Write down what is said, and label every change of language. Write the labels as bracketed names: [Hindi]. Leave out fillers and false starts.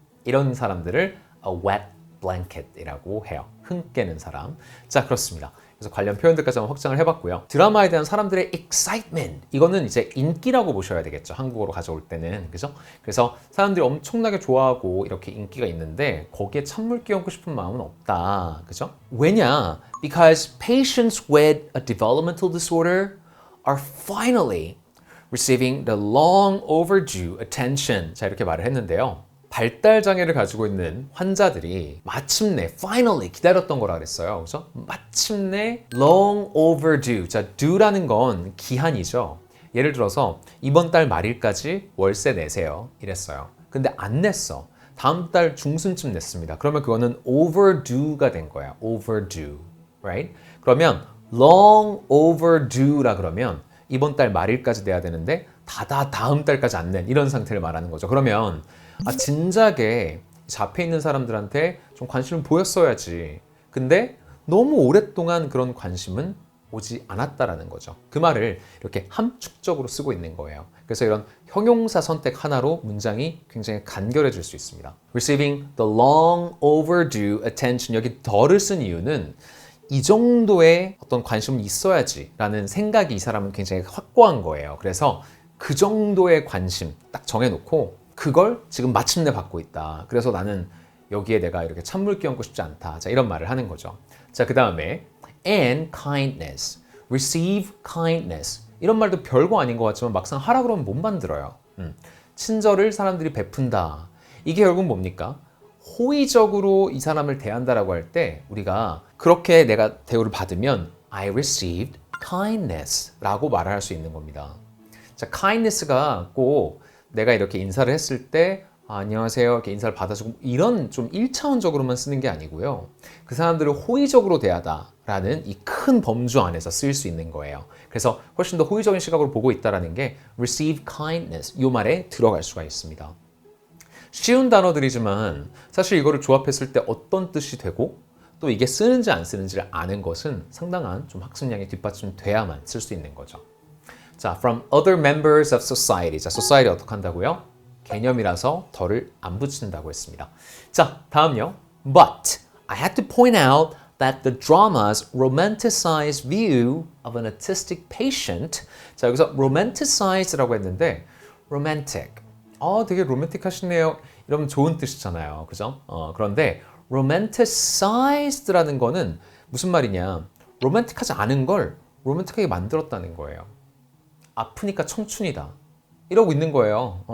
[Korean] 이런 사람들을 [English] a wet blanket [Korean] 이라고 해요. 흥 깨는 사람. 자, 그렇습니다. 그래서 관련 표현들까지 한번 확장을 해봤고요. 드라마에 대한 사람들의 excitement 이거는 이제 인기라고 보셔야 되겠죠. 한국어로 가져올 때는 그죠? 그래서 사람들이 엄청나게 좋아하고 이렇게 인기가 있는데 거기에 찬물 끼얹고 싶은 마음은 없다. 그죠? 왜냐? [English] Because patients with a developmental disorder are finally receiving the long overdue attention. [Korean] 자, 이렇게 말을 했는데요. 발달 장애를 가지고 있는 환자들이 마침내 finally 기다렸던 거라 그랬어요. 그래서 마침내 [English] long overdue. [Korean] 자, due라는 건 기한이죠. 예를 들어서 이번 달 말일까지 월세 내세요. 이랬어요. 근데 안 냈어. 다음 달 중순쯤 냈습니다. 그러면 그거는 overdue가 된 거야. [English] overdue. Right? [Korean] 그러면 [English] long overdue [Korean] 라 그러면 이번 달 말일까지 내야 되는데 다음 달까지 안 낸 이런 상태를 말하는 거죠. 그러면 진작에 잡혀 있는 사람들한테 좀 관심을 보였어야지. 근데 너무 오랫동안 그런 관심은 오지 않았다라는 거죠. 그 말을 이렇게 함축적으로 쓰고 있는 거예요. 그래서 이런 형용사 선택 하나로 문장이 굉장히 간결해질 수 있습니다. [English] Receiving the long overdue attention. [Korean] 여기 더를 쓴 이유는 이 정도의 어떤 관심은 있어야지 라는 생각이 이 사람은 굉장히 확고한 거예요. 그래서 그 정도의 관심 딱 정해놓고 그걸 지금 마침내 받고 있다. 그래서 나는 여기에 내가 이렇게 찬물 끼얹고 싶지 않다. 자, 이런 말을 하는 거죠. 자, 그 다음에 [English] and kindness, receive kindness. [Korean] 이런 말도 별거 아닌 것 같지만 막상 하라 그러면 못 만들어요. 친절을 사람들이 베푼다. 이게 결국 뭡니까? 호의적으로 이 사람을 대한다라고 할 때 우리가 그렇게 내가 대우를 받으면 [English] I received kindness [Korean] 라고 말을 할 수 있는 겁니다. 자, kindness가 꼭 내가 이렇게 인사를 했을 때 안녕하세요 이렇게 인사를 받아주고 이런 좀 1차원적으로만 쓰는 게 아니고요. 그 사람들을 호의적으로 대하다라는 이 큰 범주 안에서 쓰일 수 있는 거예요. 그래서 훨씬 더 호의적인 시각으로 보고 있다는 게 [English] receive kindness [Korean] 이 말에 들어갈 수가 있습니다. 쉬운 단어들이지만 사실 이거를 조합했을 때 어떤 뜻이 되고 또 이게 쓰는지 안 쓰는지를 아는 것은 상당한 좀 학습량이 뒷받침돼야만 쓸 수 있는 거죠. [English] 자, from other members of society. [Korean] 자, society 어떻게 한다고요? 개념이라서 덜을 안 붙인다고 했습니다. 자, 다음요. [English] But I had to point out that the drama's romanticized view of an autistic patient. [Korean] 자, 여기서 romanticize라고 했는데 romantic. 되게 로맨틱하시네요. 이러면 좋은 뜻이잖아요. 그죠? 그런데 romanticized라는 거는 무슨 말이냐? 로맨틱하지 않은 걸 로맨틱하게 만들었다는 거예요. 아프니까 청춘이다. 이러고 있는 거예요.